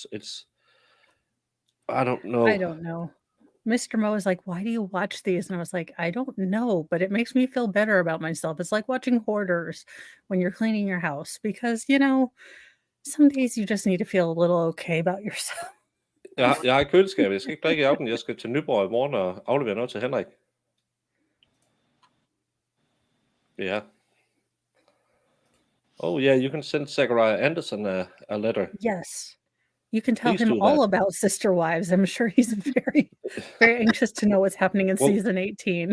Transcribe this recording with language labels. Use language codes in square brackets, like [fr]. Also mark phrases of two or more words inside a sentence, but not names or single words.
[en] It's, I don't I know. don't know. Mr. Mo was like, "Why do you watch these?" And I was like, "I don't know, but it makes me feel better about myself." It's like watching Hoarders when you're cleaning your house because, some days you just need to feel a little okay about yourself. [da] Jeg har køleskabet. Jeg skal ikke drikke i aften. Jeg skal til Nyborg i morgen og aflevere noget til Henrik. [en] Yeah. Oh, yeah, you can send Zachariah Anderson a letter. Yes. You can tell Please him do all that. about Sister Wives. I'm sure he's very, very anxious to know what's happening in Well, season 18.